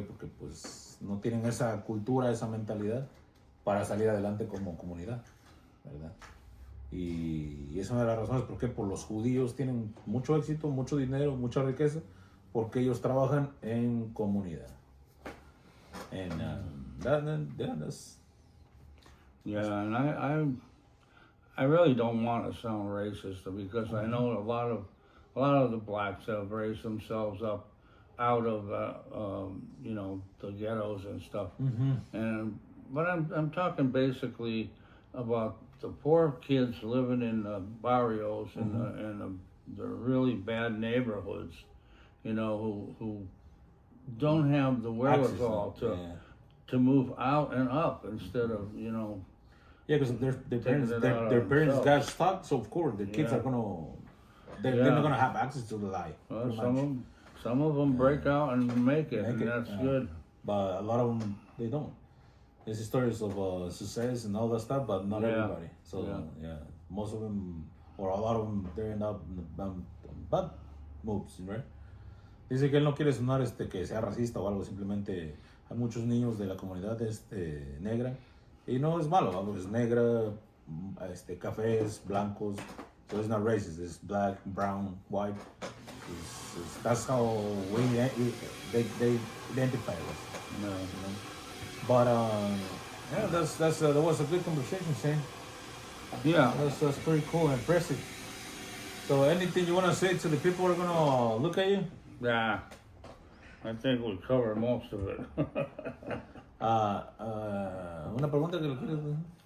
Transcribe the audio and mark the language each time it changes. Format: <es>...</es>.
<es>Porque pues no tienen esa cultura, esa mentalidad para salir adelante como comunidad, ¿verdad? Y es una de las razones por qué por los judíos tienen mucho éxito, mucho dinero, mucha riqueza, porque ellos trabajan en comunidad.</es> <en>And that's... Yeah, and I really don't want to sound racist because I know a lot of the blacks have raised themselves up out of you know, the ghettos and stuff. But I'm talking basically about the poor kids living in the barrios and the really bad neighborhoods, you know, who don't have the wherewithal to move out and up instead of, you know. Yeah, because their parents got stuck, so of course the kids are they're not gonna have access to the life. Well, some of them break out and make it, and that's good. But a lot of them, they don't. There's stories of success and all that stuff, but not everybody. So most of them, or a lot of them, they end up in bad moves, right?</en> <es>Dice que él no quiere sonar que sea racista o algo, simplemente hay muchos niños de la comunidad negra, y no es malo, ¿no? Es negra, cafés, blancos,</es> <en>so it's not racist, it's black, brown, white. That's how they identify us. You know? But that was a good conversation, Shane. Yeah, that's pretty cool and impressive. So anything you want to say to the people who are gonna look at you? Yeah, I think we covered most of it.</en> <es>Una pregunta que le quieres decir.</es>